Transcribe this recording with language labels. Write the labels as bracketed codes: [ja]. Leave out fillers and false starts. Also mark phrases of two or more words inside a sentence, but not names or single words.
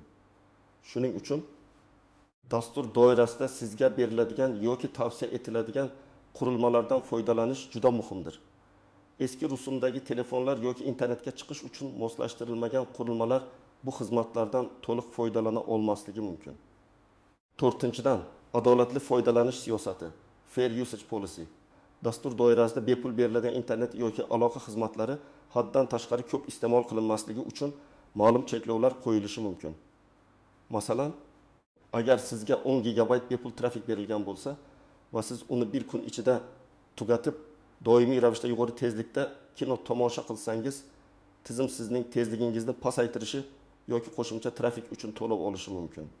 [uz] Shuning uchun dastur doirasida sizga beriladigan yoki tavsiya etiladigan qurilmalardan foydalanish juda muhimdir. Eski rusumdagi telefonlar yoki internetga chiqish uchun moslashtirilmagan qurilmalar bu xizmatlardan to'liq foydalana olmasligi mumkin. 4-dan, adolatli foydalanish siyosati, [en] fair usage policy. [uz] Dastur doirasida bepul beriladigan internet yoki aloqa xizmatlari haddan tashqari ko'p iste'mol qilinmasligi uchun ma'lum cheklovlar qo'yilishi mumkin. Masalan, agar sizga 10 gigabayt bepul trafik berilgan bo'lsa va siz uni bir kun ichida tugatib, doimiy ravishda yuqori tezlikda kino tomosha qilsangiz, tizim sizning tezligingizni pasaytirishi yoki qo'shimcha trafik uchun to'lov olishi mumkin.